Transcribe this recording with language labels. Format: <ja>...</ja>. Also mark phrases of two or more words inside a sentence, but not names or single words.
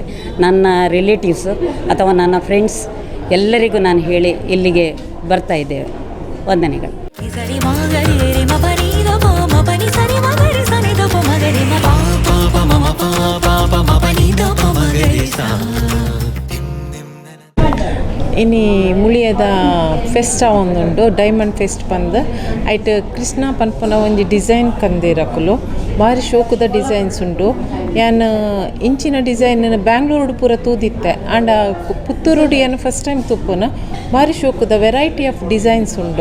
<kn>ನನ್ನ ರಿಲೇಟಿವ್ಸು ಅಥವಾ ನನ್ನ ಫ್ರೆಂಡ್ಸ್ ಎಲ್ಲರಿಗೂ ನಾನು ಹೇಳಿ ಇಲ್ಲಿಗೆ ಬರ್ತಾ ಇದ್ದೇವೆ. ವಂದನೆಗಳು.</kn> <tcy>ಇನ್ನು ಮುಳಿಯದ ಫೆಸ್ಟ್ ಒಂದುಂಡು</tcy> <en>diamond fest</en> <tcy>ಬಂದು ಐಟ್ ಕೃಷ್ಣ ಪನ್ಪುನ ಒಂಜಿ ಡಿಸೈನ್ ಕಂದಿರಕುಲು ಭಾರಿ ಶೋಕುದ ಡಿಸೈನ್ಸ್ ಉಂಡು. ಯಾನು ಇಂಚಿನ ಡಿಸೈನ್ ಬ್ಯಾಂಗ್ಳೂರು ಪೂರ ತೂದಿತ್ತೆ ಆಂಡ ಪುತ್ತೂರುಡು ಏನು</tcy> <en>first time</en> <tcy>ತುಪ್ಪುನ ಭಾರಿ ಶೋಕುದ</tcy> <en>variety of designs</en> <tcy>ಉಂಡು.</tcy>